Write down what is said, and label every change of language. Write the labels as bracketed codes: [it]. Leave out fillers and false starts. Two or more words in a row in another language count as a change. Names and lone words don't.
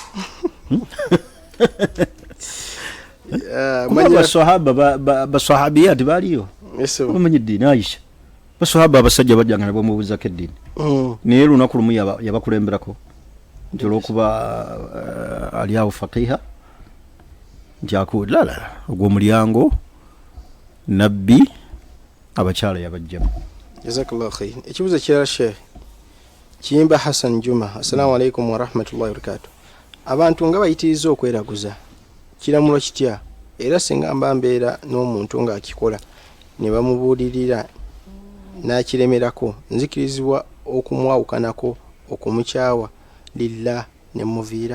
[lg] basahabiyati baaliyo bamanyi eddiini Aisha basahaba abasajja bajjanga ne bamubuuzako eddiini naye lunaku lumu yabakulemberako nti olwokuba ali awo faqiha nti lala ogw'omulyango nabbi abakyala yabajjamu [ar] جزاك الله خير [lg] ekibuzo kirala sheikh kiyimba Hassan Juma [ar] السلام عليكم ورحمة الله وبركاته [lg] abantu nga bayitiriza okweraguza kiramulo kitya era singa mbeera n'omuntu nga akikola ne bamubuulirira n'akiremerako nzikirizibwa okumwawukanako okumukyawa lillah ne muviira?